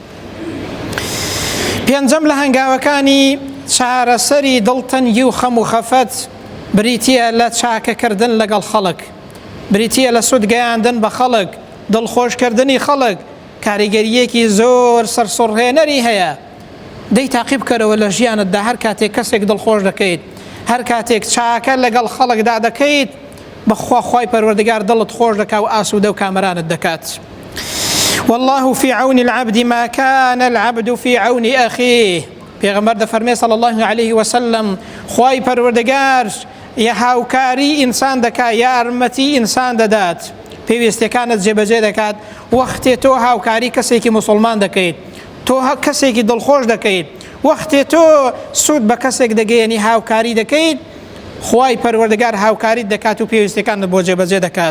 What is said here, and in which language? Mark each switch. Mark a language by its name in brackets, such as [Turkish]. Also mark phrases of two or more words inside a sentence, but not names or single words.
[Central Kurdish] پێنجەم لە هەنگاوەکانی چارەسەری دڵتەنگی و خەم و خەفەت بریتیە لە چاکەکردن لەگەڵ خەڵک، بریتیە لە سود گەیاندن بە خەڵک، دڵخۆشکردنی خەڵک. کاریگەریەکی زۆر سەرسوڕهێنەری هەیە. دەی تاقیب کەرەوە لە ژیانتدا، هەر کاتێک کەسێک دڵخۆش دەکەیت، هەر کاتێک چاکە لەگەڵ خەڵکدا دەکەیت، بەخوا خوای پەروەردگار دڵت خۆش دەکا و ئاسوودە و کامەرانت دەکات. [Arabic] والله في عون العبد ما كان العبد في عون أخيه. [Central Kurdish] پێغەمبەر دەفەرمێ [Arabic] صلی الله عليه وسلم [Central Kurdish] خوای پەروەردگار یا هاوکاری ئینسان دەکات، یارمەتی ئینسان دەدات، پێویستیەکانت جێبەجێ دەکات. وەختێ تۆ هاوکاری کەسێکی موسڵمان دەکەیت، تۆ کەسێکی دڵخۆش دەکەیت، وەختێ تۆ سود بە کەسێک دەگەیەنی هاوکاری دەکەیت، خوای پەروەردگار هاوکاریت دەکات و پێویستیەکانت بۆ جێبەجێ دەکات.